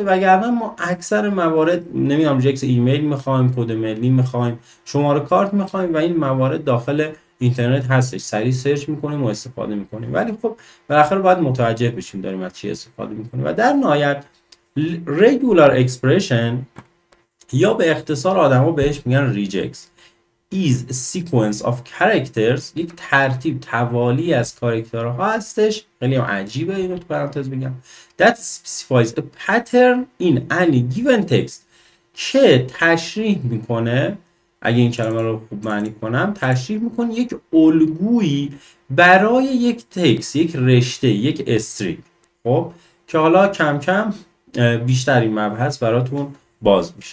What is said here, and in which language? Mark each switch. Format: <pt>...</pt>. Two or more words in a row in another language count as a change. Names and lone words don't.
<fa>وگرنه ما اکثر موارد نمیدونم</fa> <en>regex email</en> <fa>میخوایم، کد ملی میخوایم، شماره کارت میخوایم و این موارد داخل اینترنت هستش، سریع سرچ میکنیم و استفاده میکنیم. ولی خب بالاخره باید متوجه بشیم داریم از چی استفاده میکنیم. و در نهایت</fa> <en>regular expression</en> <fa>یا به اختصار آدما بهش میگن</fa> <en>regex is a sequence of characters،</en> <fa>یک ترتیب توالی از کاراکترها هستش. خیلی عجیبه، اینو تو پرانتز بگم.</fa> <en>that specifies a pattern in any given text،</en> <fa>که تشریح میکنه، اگه این کلمه رو خوب معنی کنم، تشریح میکنه یک الگویی برای یک تکست، یک رشته، یک استرینگ. خب که حالا کم کم بیشتر این مبحث براتون باز میشه.</fa>